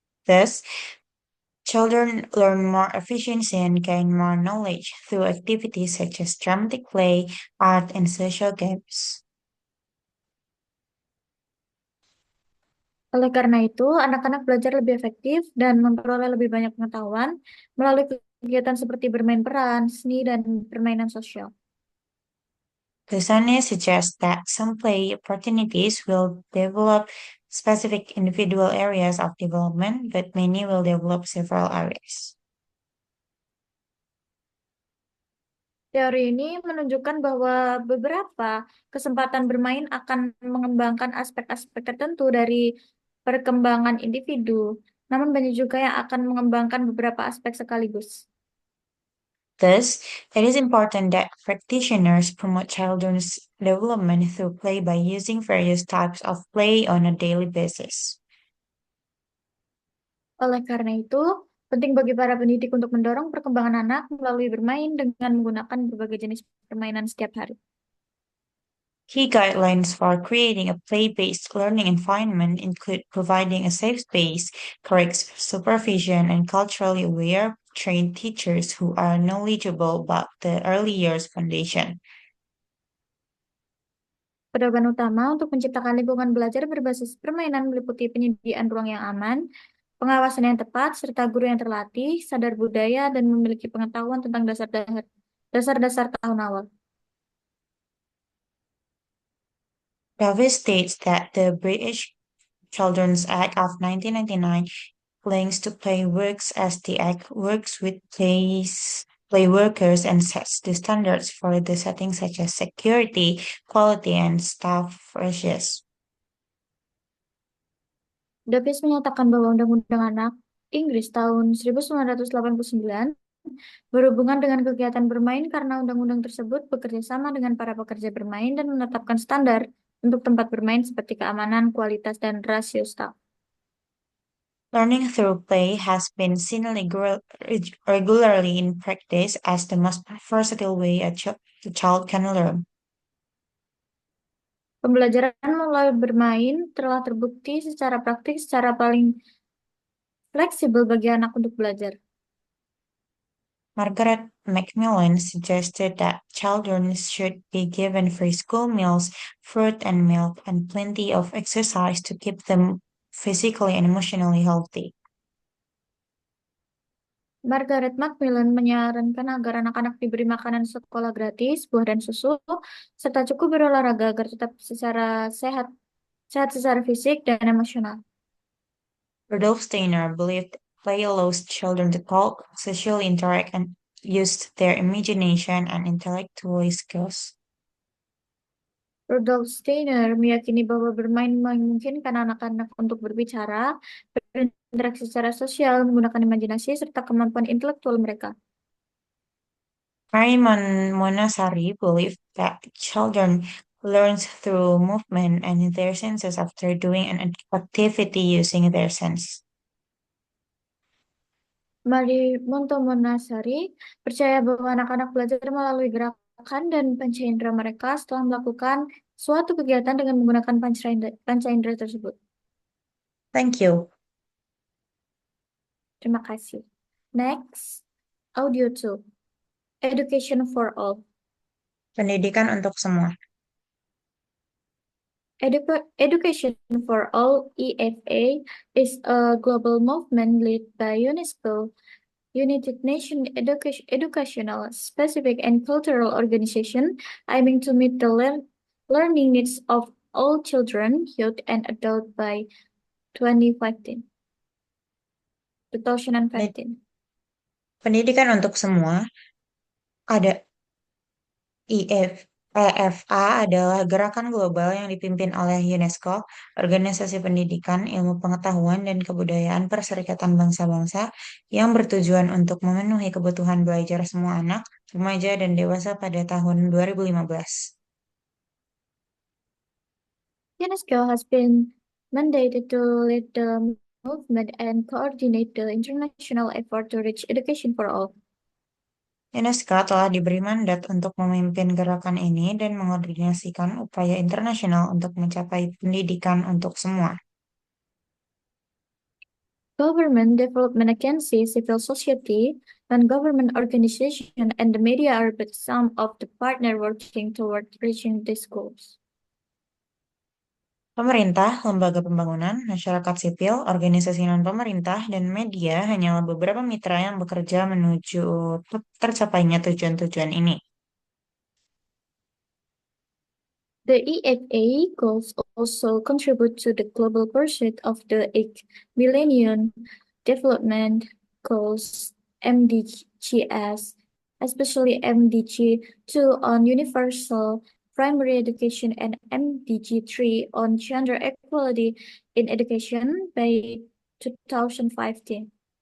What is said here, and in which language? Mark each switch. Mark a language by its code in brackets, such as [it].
[en] Thus, children learn more efficiency and gain more knowledge through activities such as dramatic play, art, and social games. [id] Oleh karena itu, anak-anak belajar lebih efektif dan memperoleh lebih banyak pengetahuan melalui kegiatan seperti bermain peran, seni, dan permainan sosial. [en] Kusone suggests that some play opportunities will develop specific individual areas of development, but many will develop several areas. [id] Teori ini menunjukkan bahwa beberapa kesempatan bermain akan mengembangkan aspek-aspek tertentu dari perkembangan individu, namun banyak juga yang akan mengembangkan beberapa aspek sekaligus. [en] Thus, it is important that practitioners promote children's development through play by using various types of play on a daily basis. [id] Oleh karena itu, penting bagi para pendidik untuk mendorong perkembangan anak melalui bermain dengan menggunakan berbagai jenis permainan setiap hari. [en] Key guidelines for creating a play-based learning environment include providing a safe space, correct supervision, and culturally aware trained teachers who are knowledgeable about the early years foundation. [id] Pedoman utama untuk menciptakan lingkungan belajar berbasis permainan meliputi penyediaan ruang yang aman, pengawasan yang tepat, serta guru yang terlatih, sadar budaya, dan memiliki pengetahuan tentang dasar-dasar tahun awal. [en] Davis states that the British Children's Act of 1999 links to play works as the act works with play workers and sets the standards for the settings such as security, quality, and staff ratios. [id] Davis menyatakan bahwa Undang-Undang Anak Inggris tahun 1989 berhubungan dengan kegiatan bermain karena undang-undang tersebut bekerja sama dengan para pekerja bermain dan menetapkan standar untuk tempat bermain seperti keamanan, kualitas, dan rasio staf. [en] Learning through play has been seen regularly in practice as the most versatile way a child can learn. [id] Pembelajaran mulai bermain telah terbukti secara praktik secara paling fleksibel bagi anak untuk belajar. [en] Margaret Macmillan suggested that children should be given free school meals, fruit and milk, and plenty of exercise to keep them physically and emotionally healthy. [id] Margaret Macmillan menyarankan agar anak-anak diberi makanan sekolah gratis, buah dan susu, serta cukup berolahraga agar tetap sehat, sehat secara fisik dan emosional. [en] Rudolf Steiner believed play allows children to talk, socially interact, and use their imagination and intellectual skills. [id] Rudolf Steiner meyakini bahwa bermain memungkinkan anak-anak untuk berbicara, berinteraksi secara sosial, menggunakan imajinasi, serta kemampuan intelektual mereka. [en] Monasari believed that children learn through movement and their senses after doing an activity using their sense. [id] Marie Montomonasari percaya bahwa anak-anak belajar melalui gerakan dan panca indera mereka setelah melakukan suatu kegiatan dengan menggunakan panca indera tersebut. [en] Thank you. [id] Terima kasih. [en] Next, audio 2. Education for all. [id] Pendidikan untuk semua. [en] Education for All (EFA) is a global movement led by UNESCO, United Nations Educational, Specific and Cultural Organization, aiming to meet the learning needs of all children, youth, and adults by 2015. 2015. [id] Pendidikan untuk semua ada EFA adalah gerakan global yang dipimpin oleh UNESCO, Organisasi Pendidikan, Ilmu Pengetahuan, dan Kebudayaan Perserikatan Bangsa-Bangsa yang bertujuan untuk memenuhi kebutuhan belajar semua anak, remaja, dan dewasa pada tahun 2015. [en] UNESCO has been mandated to lead the movement and coordinate the international effort to reach education for all. [id] UNESCO telah diberi mandat untuk memimpin gerakan ini dan mengordinasikan upaya internasional untuk mencapai pendidikan untuk semua. [en] Government, development agency, civil society, non-government organization, and the media are but some of the partner working toward reaching these goals. [id] Pemerintah, lembaga pembangunan, masyarakat sipil, organisasi non-pemerintah, dan media hanyalah beberapa mitra yang bekerja menuju tercapainya tujuan-tujuan ini. [en] The EFA goals also contribute to the global pursuit of the 8th Millennium Development Goals (MDGs), especially MDG 2 on universal primary education and MDG 3 on gender equality in education by 2015.